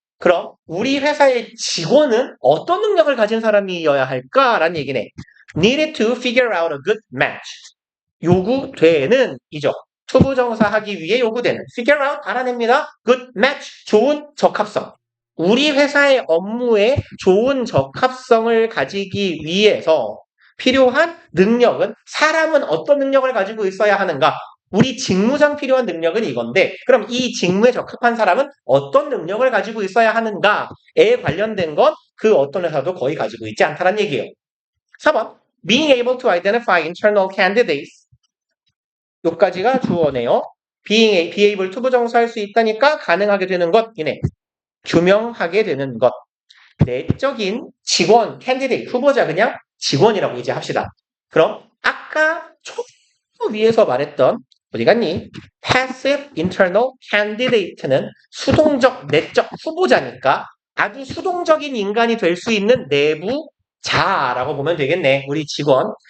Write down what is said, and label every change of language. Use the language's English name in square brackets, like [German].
[Korean] 그럼 우리 회사의 직원은 어떤 능력을 가진 사람이어야 할까라는 얘기네. [English] Needed to figure out a good match. [Korean] 요구되는 이죠. 투부정사 하기 위해 요구되는 figure out 알아냅니다. good match 좋은 적합성. 우리 회사의 업무에 좋은 적합성을 가지기 위해서 필요한 능력은 사람은 어떤 능력을 가지고 있어야 하는가? 우리 직무상 필요한 능력은 이건데 그럼 이 직무에 적합한 사람은 어떤 능력을 가지고 있어야 하는가에 관련된 건 그 어떤 회사도 거의 가지고 있지 않다는 얘기예요. [English] 4번 Being able to identify internal candidates [Korean] 요까지가 주어네요. be able to 부정사할 수 있다니까 가능하게 되는 것이네. 규명하게 되는 것. 내적인 직원, candidate, 후보자 그냥 직원이라고 이제 합시다. 그럼 아까 초 위에서 말했던 어디 갔니? [English] passive internal candidate [Korean] 는 수동적 내적 후보자니까 아주 수동적인 인간이 될 수 있는 내부자라고 보면 되겠네. 우리 직원.